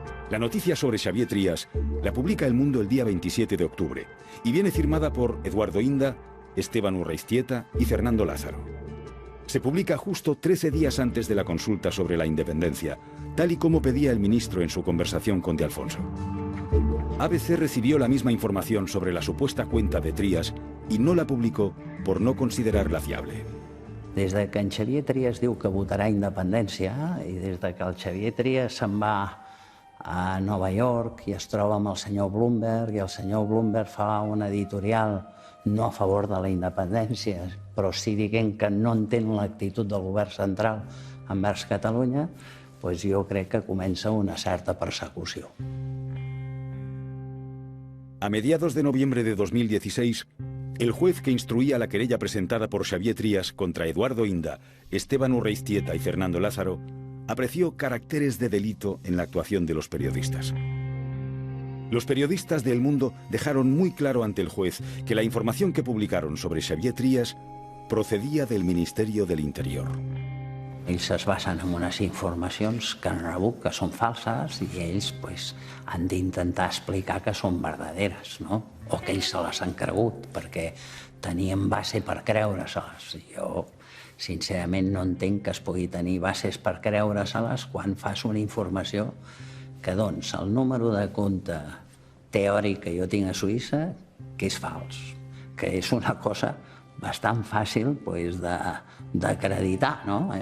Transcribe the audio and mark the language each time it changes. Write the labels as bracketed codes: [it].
[es] La noticia sobre Xavier Trías la publica El Mundo el día 27 de octubre y viene firmada por Eduardo Inda, Esteban Urreiztieta y Fernando Lázaro. Se publica justo 13 días antes de la consulta sobre la independencia, tal y como pedía el ministro en su conversación con De Alfonso. ABC recibió la misma información sobre la supuesta cuenta de Trías y no la publicó por no considerarla fiable. [ca] Des de que en Xavier Trías diu que votarà independència i des de que el Xavier Trías se'n va a Nova York i es troba amb el senyor Bloomberg i el senyor Bloomberg fa una editorial no a favor de la independència, però sí dient que no entén l'actitud del govern central envers Catalunya, doncs jo crec que comença una certa persecució. [es] A mediados de noviembre de 2016, el juez que instruía la querella presentada por Xavier Trías contra Eduardo Inda, Esteban Urreiztieta y Fernando Lázaro apreció caracteres de delito en la actuación de los periodistas. Los periodistas de El Mundo dejaron muy claro ante el juez que la información que publicaron sobre Xavier Trías procedía del Ministerio del Interior. [ca] Ells es basen en unes informacions que han rebut que són falses i ells han d'intentar explicar que són verdaderes, no? O que ells se les han cregut, perquè tenien base per creure-se-les. Jo, sincerament, no entenc que es pugui tenir bases per creure-se-les quan fas una informació que, doncs, el número de compte teòric que jo tinc a Suïssa, que és fals, que és una cosa bastant fàcil d'acreditar, no?